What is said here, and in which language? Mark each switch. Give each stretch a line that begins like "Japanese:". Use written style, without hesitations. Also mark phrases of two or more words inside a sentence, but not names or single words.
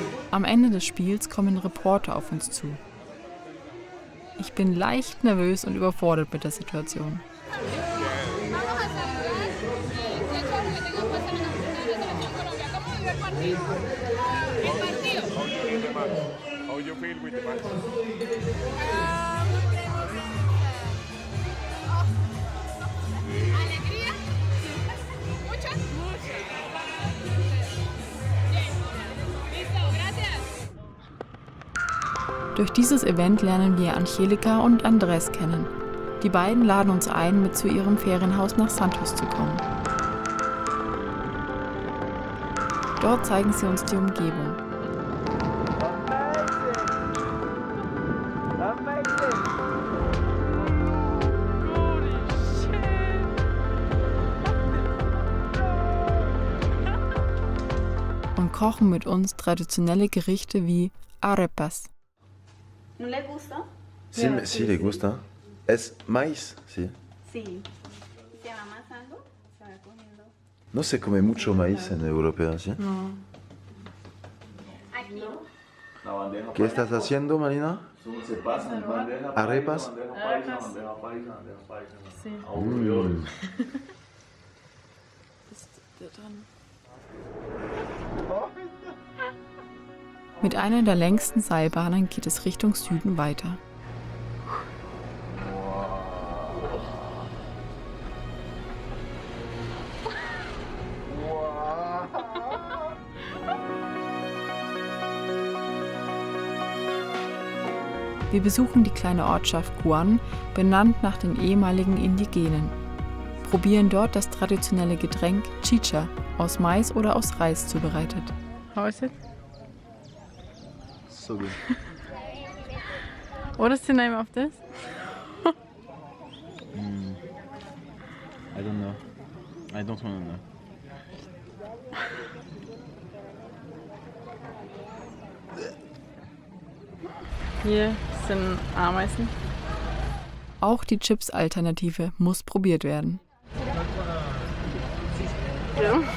German: Am Ende des Spiels kommen Reporter auf uns zu. Ich bin leicht nervös und überfordert mit der Situation.
English: How you feel with the match?
Spanish: Alegría. Mucha. Listo, gracias.
German: Durch dieses Event lernen wir Angelika und Andrés kennen. Die beiden laden uns ein, mit zu ihrem Ferienhaus nach Santos zu kommen. Dort zeigen sie uns die Umgebung. Und kochen mit uns traditionelle Gerichte wie Arepas.
Spanish: ¿No le gusta? Sí, sí le gusta. Es maíz, sí. Sí. ¿Se llama más algo? Se va cogiendo. No se come mucho maíz en Europa, ¿sí? No. Aquí. ¿Qué estás haciendo, Marina? ¿Arepas? Sí.
German: Mit einer der längsten Seilbahnen geht es Richtung Süden weiter. Wir besuchen die kleine Ortschaft Guan, benannt nach den ehemaligen Indigenen. Probieren dort das traditionelle Getränk Chicha, aus Mais oder aus Reis zubereitet.
English: How is it? So good. What is the name of this? I don't know. I don't want to know.
German: Hier sind Ameisen. Auch die Chips-Alternative muss probiert werden. Ja.